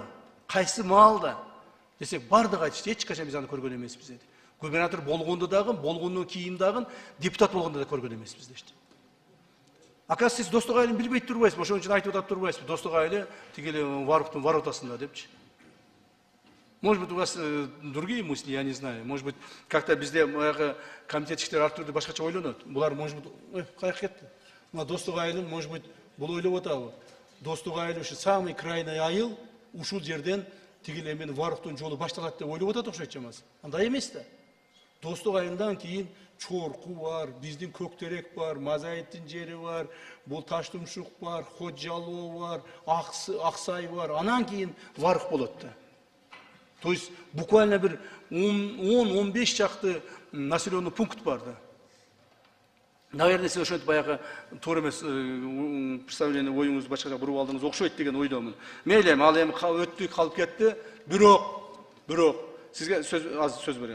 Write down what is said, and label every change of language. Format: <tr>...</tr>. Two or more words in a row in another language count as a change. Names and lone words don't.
<ky>Кайсы маалда? Десек, бардыгы айтышты, эч качан биз аны көргөн эмеспиз деди. Губернатор болгондо дагы, болгондон кийин дагы, депутат болгондо да көргөн эмеспиз дешти. Оказывается, сиз достук айылын билбей турбайсызбы, ошон үчүн айтып атып турбайсызбы? Достук айылы тигили Варуктун воротасында депчи.</ky> <ru>Может быть, у вас другие мысли, я не знаю. Может быть, как-то</ru> <ky>bizde комитетчиктер ар түрдүү башкача ойлонот. Булар,</ky> <ru>может быть,</ru> <ky>каяка кетти? Мына достук айылын,</ky> <ru>может быть,</ru> <ky>бул ойлоп атабы? Достук айыл ушу</ky> <ru>самый крайний</ru> <ky>айыл, ушул жерден тигил эмен Варуктун жолу башталат деп ойлоп атат окшойт чамасы. Андай эмес да. Достук айылдан кийин Чорку бар, биздин Көктерек бар, Мазаевдин жери бар, бул Таштумшук бар, Ходжалоо бар, Аксай бар. Анан кийин Варук болот да.</ky> <ru>То есть буквально</ru> <ky>bir 10-15 чакты</ky> <ru>населенный пункт</ru> <ky>бар да. Наверное, сиз ошентип баягы туура эмес представление оюңузду башкача буруп алдыңыз окшойт деген ойдомун. Мейли, ал эми өттү, калып кетти. Бирок сизге сөз берем.</ky>